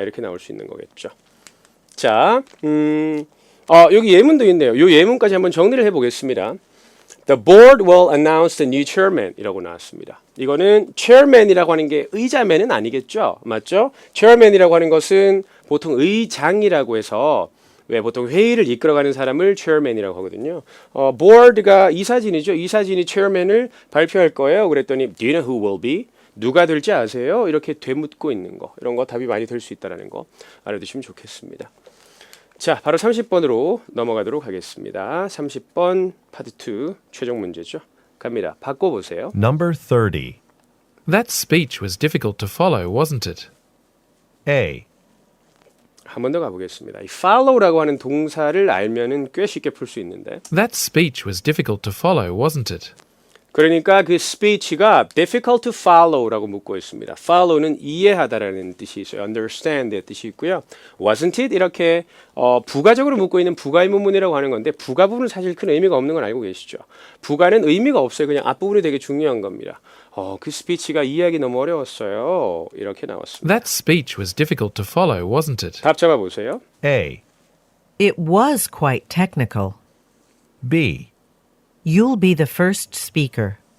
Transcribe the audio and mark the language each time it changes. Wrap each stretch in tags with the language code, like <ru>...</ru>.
<ko>이렇게 나올 수 있는 거겠죠. 자, 여기 예문도 있네요. 이 예문까지 한번 정리를 해보겠습니다.</ko> <en>The board will announce the new chairman</en> <ko>이라고 나왔습니다. 이거는 chairman이라고 하는 게 의자맨은 아니겠죠? 맞죠? chairman이라고 하는 것은 보통 의장이라고 해서 왜 보통 회의를 이끌어가는 사람을 chairman이라고 하거든요. board가 이사진이죠. 이사진이 chairman을 발표할 거예요. 그랬더니</ko> <en>do you know who will be?</en> <ko>누가 될지 아세요? 이렇게 되묻고 있는 거. 이런 거 답이 많이 될 수 있다는 거 알아두시면 좋겠습니다. 자, 바로 30번으로 넘어가도록 하겠습니다. 30번 파트 2 최종 문제죠. 갑니다. 바꿔보세요.</ko> <en>Number 30. That speech was difficult to follow, wasn't it? A.</en> <ko>한 번 더 가보겠습니다. 이 follow라고 하는 동사를 알면은 꽤 쉽게 풀 수 있는데</ko> <en>That speech was difficult to follow, wasn't it?</en> <ko>그러니까 그 speech가</ko> <en>difficult to follow</en> <ko>라고 묻고 있습니다. follow는 이해하다라는 뜻이 있어요. understand의 뜻이 있고요.</ko> <en>wasn't it</en> <ko>이렇게 부가적으로 묻고 있는 부가의문문이라고 하는 건데 부가 부분은 사실 큰 의미가 없는 건 알고 계시죠. 부가는 의미가 없어요. 그냥 앞부분이 되게 중요한 겁니다. 그 스피치가 이해하기 너무 어려웠어요. 이렇게 나왔습니다.</ko> <en>That speech was difficult to follow, wasn't it?</en> <ko>답 잡아보세요.</ko> <en>A. It was quite technical. B. You'll be the first speaker.</en>